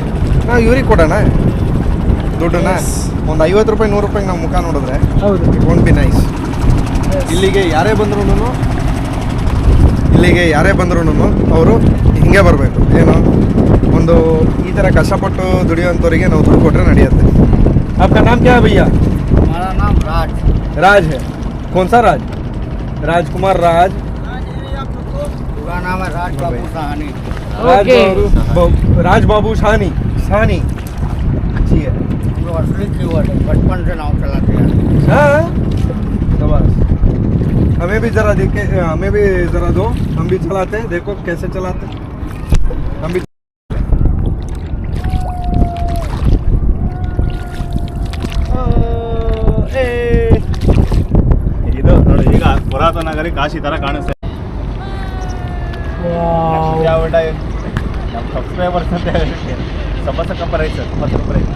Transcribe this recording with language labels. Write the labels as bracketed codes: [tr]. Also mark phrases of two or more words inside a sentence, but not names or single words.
[kn] ನಾವು ಇವ್ರಿಗೆ ಕೊಡೋಣ ದುಡ್ಡನ್ನ. ಒಂದು 50 ರೂಪಾಯಿ 100 ರೂಪಾಯಿಗೆ ನಾವು ಮುಖ ನೋಡಿದ್ರೆ ಹೌದು [en] it won't be nice. [kn] ಇಲ್ಲಿಗೆ ಯಾರೇ ಬಂದ್ರೂ ಅವರು ಹಿಂಗೆ ಬರಬೇಕು. ಏನು, ಒಂದು ಈ ಥರ ಕಷ್ಟಪಟ್ಟು ದುಡಿಯೋಂಥವ್ರಿಗೆ ನಾವು ದುಡ್ಡು ಕೊಟ್ಟರೆ ನಡೆಯುತ್ತೆ. [hi] आपका नाम क्या है भैया? हमारा नाम राज। राज है। कौन सा राज? राजकुमार राज। पूरा नाम है राज बाबू सहानी। ओके राज बाबू साहनी। साहनी अच्छी है। जो असली कीवर्ड है, बचपन से नाव चलाते हैं। हाँ शाबाश। हमें भी जरा देखे, हमें भी जरा दो, हम भी चलाते हैं, देखो कैसे चलाते हैं हम भी। [kn] ಇದು ನೋಡಿ, ಈಗ ಪುರಾತನ ನಗರಿ ಕಾಶಿ ತರ ಕಾಣಿಸ್ತಾ ಇದೆ. ನಮ್ಮ ಸಬ್ಸ್ಕ್ರೈಬರ್ಸ್ ಅಂತ ಹೇಳಿ ಸಮಸ್ಯೆ ಕಂಪರ್ ಐತೆ ಸರ್, ಸಮಸ್ಯೆ ಕಂಪರ್ ಐತೆ.